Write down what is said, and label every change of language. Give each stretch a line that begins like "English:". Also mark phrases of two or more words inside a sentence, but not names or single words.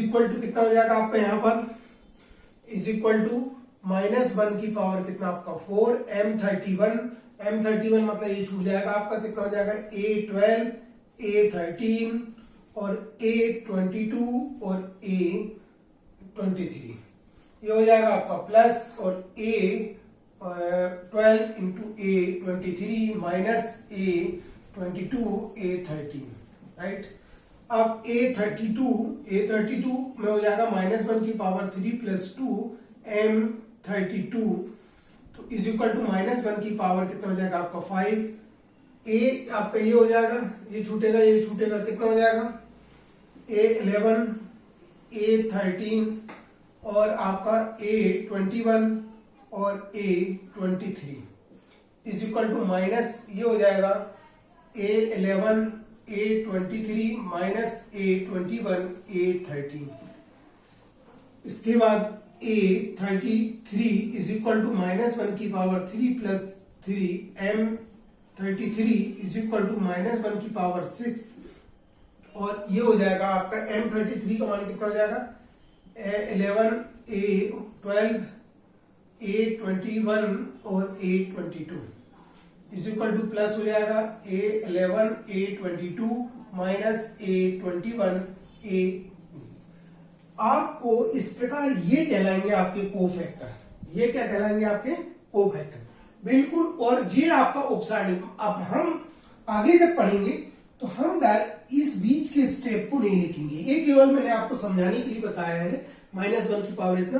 English: equal to
Hindi: कितना हो जाएगा आपका यहां पर
English: is equal to
Hindi: -1 की पावर कितना आपका 4 m31 मतलब ये छूट जाएगा आपका कितना हो जाएगा a12 a13 और a22 और a23, ये हो जाएगा आपका प्लस और a12 इंटू a23 माइनस a22 a13, राइट। अब a32 में हो जाएगा -1 की पावर 3 प्लस 2 m32 तो
English: is equal to
Hindi: -1 की पावर कितना हो जाएगा आपका 5 a आपका ये हो जाएगा, ये छूटेगा कितना हो जाएगा a11 a13 और आपका a21 और a23
English: is equal to minus
Hindi: ये हो जाएगा a11 a23 माइनस a21 a13। इसके बाद a33
English: is equal to
Hindi: -1 की पावर 3 प्लस 3 m33
English: is equal to
Hindi: -1 की पावर 6 और ये हो जाएगा आपका m33 का मान कितना हो जाएगा a11 a12 a21 और a22
English: is equal to plus
Hindi: हो जाएगा a11 a22 माइनस a21 a। आपको इस प्रकार ये कहलाएंगे आपके कोफैक्टर, ये क्या कहलाएंगे आपके कोफैक्टर, बिल्कुल। और ये आपका उपसारणिक। अब हम आगे जब पढ़ेंगे तो हम इस बीच के स्टेप को नहीं लिखेंगे, ये केवल मैंने आपको समझाने के लिए बताया है -1 की पावर इतना।